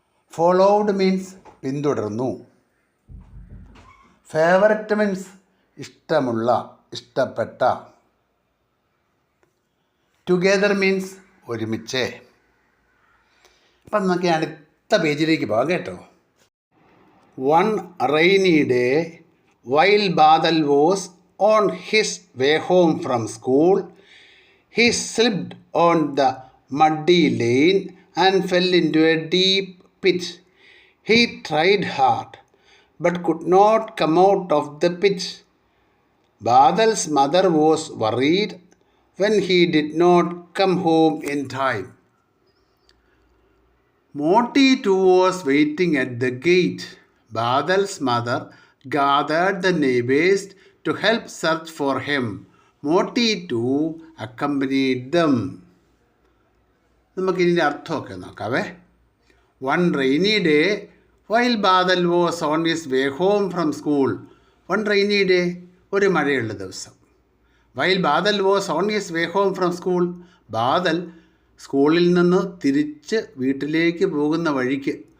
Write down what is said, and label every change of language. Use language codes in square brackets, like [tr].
[ml] Followed means പിന്തുടർന്നു. Favourite means ഇഷ്ടമുള്ള, ഇഷ്ടപ്പെട്ട. ടുഗെദർ മീൻസ് ഒരുമിച്ച്. അപ്പം നമുക്ക് അടുത്ത പേജിലേക്ക് പോകാം കേട്ടോ. [en] One rainy day while Badal was on his way home from school, he slipped on the muddy lane and fell into a deep pit. He tried hard, but could not come out of the pit. Badal's mother was worried when he did not come home in time. Moti too was waiting at the gate. Badal's mother gathered the neighbors to help search for him. Moti too accompanied them. [ml] നമുക്കിതിൻ്റെ അർത്ഥമൊക്കെ നോക്കാവേ. [en] One rainy day while Badal was on his way home from school. One rainy day, [ml] ഒരു മഴയുള്ള ദിവസം. [en] While Badal was on his way home from school. [ml] Badal സ്കൂളിൽ നിന്ന് തിരിച്ച് വീട്ടിലേക്ക് പോകുന്ന വഴിക്ക്.